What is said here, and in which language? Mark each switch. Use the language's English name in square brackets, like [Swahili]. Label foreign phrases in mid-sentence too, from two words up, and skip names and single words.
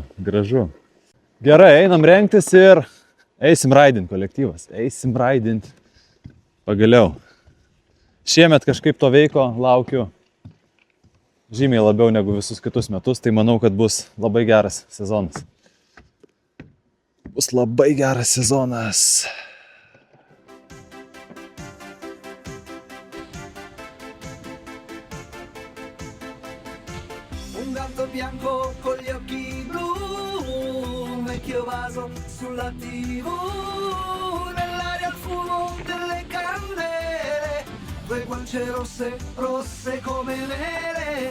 [Lithuanian] Gerai, einam rengtis ir eisim raidint kolektyvas. Eisim raidint. Pagaliau. Šiemet kažkaip to veiko laukiu žymiai labiau negu visus kitus metus, tai manau, kad bus labai geras sezonas. Bus labai geras sezonas. [Italian] Un gatto bianco con gli occhi blu, un vecchio vaso sulla TV, nell'aria il fumo delle candele, due guance rosse come nere.